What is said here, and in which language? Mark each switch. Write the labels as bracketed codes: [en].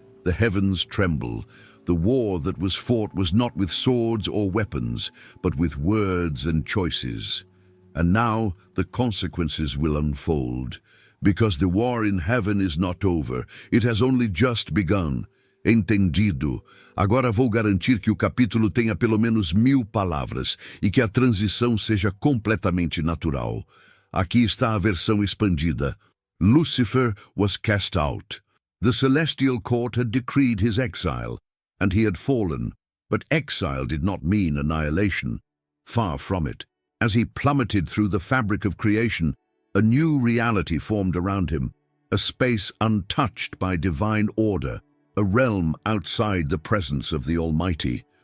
[en] The heavens tremble. The war that was fought was not with swords or weapons, but with words and choices. And now the consequences will unfold. Because the war in heaven is not over, it has only just begun. [pt] Entendido. Agora vou garantir que o capítulo tenha pelo menos 1000 palavras e que a transição seja completamente natural. Aqui está a versão expandida. [en] Lucifer was cast out. The celestial court had decreed his exile, and he had fallen. But exile did not mean annihilation. Far from it. As he plummeted through the fabric of creation, a new reality formed around him, a space untouched by divine order, a realm outside the presence of the Almighty.